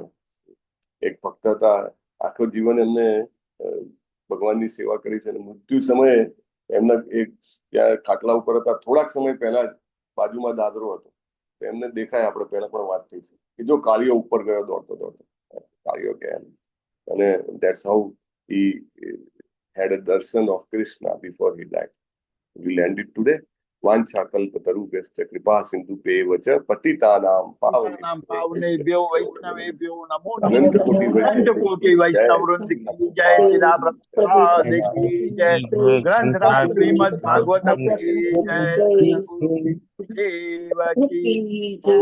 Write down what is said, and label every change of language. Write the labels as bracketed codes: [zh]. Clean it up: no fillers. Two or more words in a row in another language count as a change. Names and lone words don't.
[gu] એક ભક્ત હતા, આખો જીવન એમને ભગવાનની સેવા કરી છે, અને મૃત્યુ સમયે એમના એક ત્યાં ખાટલા ઉપર હતા, થોડાક સમય પહેલા જ બાજુમાં દાદરો હતો, તો એમને દેખાય, આપણે પહેલા પણ વાત થઈ છે કે જો કાળીઓ ઉપર ગયો દોડતો દોડતો, કાળીઓ કે એમ. [en] અને that's how he had a darshan of Krishna before he died. We landed today. [sa] वांछाकल्पतरुभ्यश्च कृपा सिंधुभ्यैव च पतितानां पावनेभ्यो वैष्णवेभ्यो नमो नमः. [hi] अनंत कोटी अनंत कोटी वैष्णव वृंद की जय. श्री प्रभुपाद की जय. ग्रंथराज श्रीमद भागवतम की जय. देव की जय.